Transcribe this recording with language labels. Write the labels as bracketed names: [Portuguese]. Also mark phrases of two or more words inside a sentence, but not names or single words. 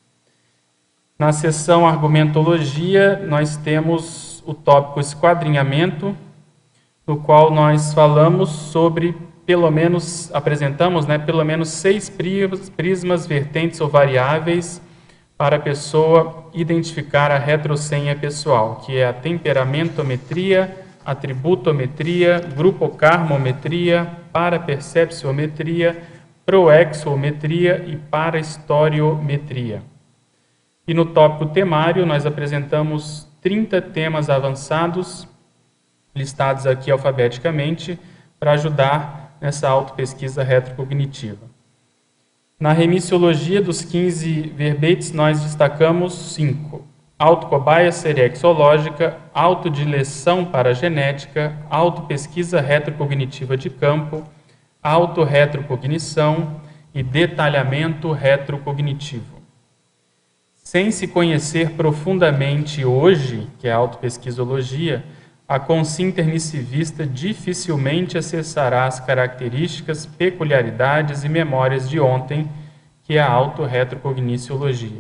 [Portuguese] Na seção argumentologia, nós temos o tópico esquadrinhamento, no qual nós falamos sobre, apresentamos pelo menos 6 prismas, vertentes ou variáveis para a pessoa identificar a retrosenha pessoal, que é a temperamentometria, atributometria, grupocarmometria, parapercepciometria, proexometria e parahistoriometria. E no tópico temário, nós apresentamos 30 temas avançados, listados aqui alfabeticamente, para ajudar nessa autopesquisa retrocognitiva. Na remissiologia dos 15 verbetes, nós destacamos 5. Autocobaia seriexológica, autodileção paragenética, autopesquisa retrocognitiva de campo, autorretrocognição e detalhamento retrocognitivo. Sem se conhecer profundamente hoje, que é a autopesquisologia, a consciência intermissivista dificilmente acessará as características, peculiaridades e memórias de ontem, que é a autorretrocogniciologia.